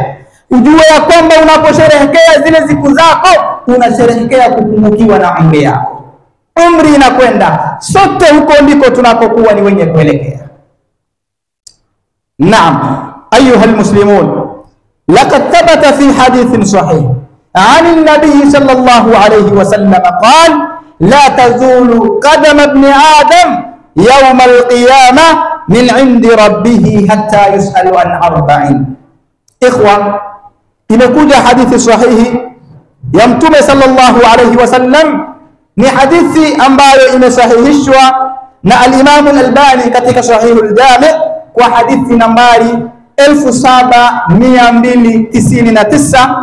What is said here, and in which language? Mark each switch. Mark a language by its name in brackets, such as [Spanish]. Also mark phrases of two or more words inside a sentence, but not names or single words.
[Swahili] Ujue ya kwamba unaposherehekea zile siku zako unasherehekea kupungukiwa na umri yako. Umri inakwenda, sote huko ndiko tunakokuwa ni wenye kuelekea. [Arabic] نعم، أيها المسلمون, لقد ثبت في حديث صحيح عن النبي صلى الله عليه وسلم قال: لا تزول قدم ابن آدم يوم القيامة من عند ربه حتى يسأل عن 40. إخوة، [Swahili] imekuja hadithi sahihi ya Mtume [Arabic] صلى الله عليه وسلم, [Swahili] ni hadithi ambayo imesahihishwa na al-Imam al-Albani katika Sahihul Jami' kwa hadithi nambari 7299.